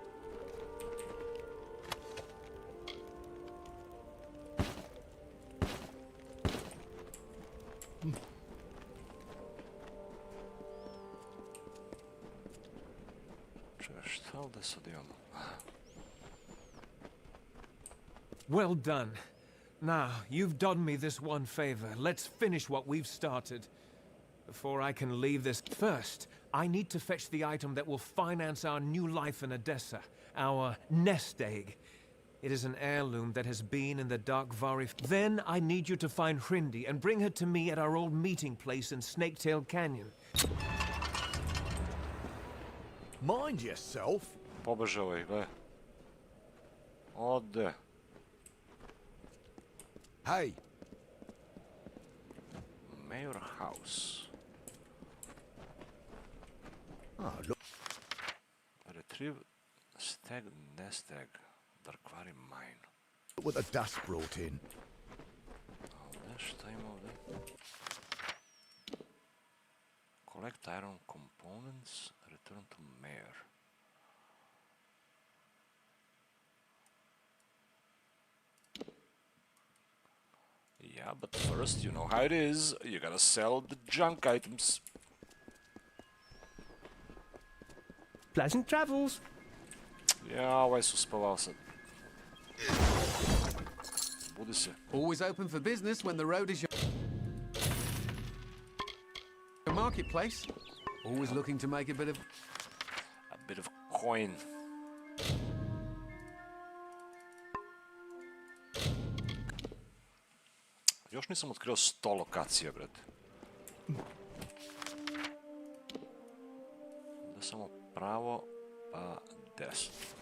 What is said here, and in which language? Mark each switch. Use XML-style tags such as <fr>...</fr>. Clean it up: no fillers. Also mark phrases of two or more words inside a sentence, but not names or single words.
<bs>Šta ovdje sad imamo?</bs> <en>Well done. Now, you've done me this one favor. Let's finish what we've started. Before I can leave this... First, I need to fetch the item that will finance our new life in Odessa. Our nest egg. It is an heirloom that has been in the Dark Vari... Then I need you to find Hrindi and bring her to me at our old meeting place in Snaketail Canyon. Mind yourself.</en> <bs>Pobeže ovaj, gle. Ode.</bs> <en>Hey. Mayor House. Oh, look. Retrieve stag nest egg. Darkvari mine. Look what the dust brought in.</en> <bs>Ovdje, šta ima ovdje?</bs> <en>Collect iron components. Return to mayor. Yeah, but first, you know how it is. You gotta sell the junk items. Pleasant travels.</en> <bs>Ja, ovaj su spavao sad. Budi se.</bs> <en>Always open for business when the road is your marketplace. Always looking to make a bit of coin.</en> <bs>Još nisam otkrio 100 lokacija, brate. Da samo pravo, pa desno.</bs>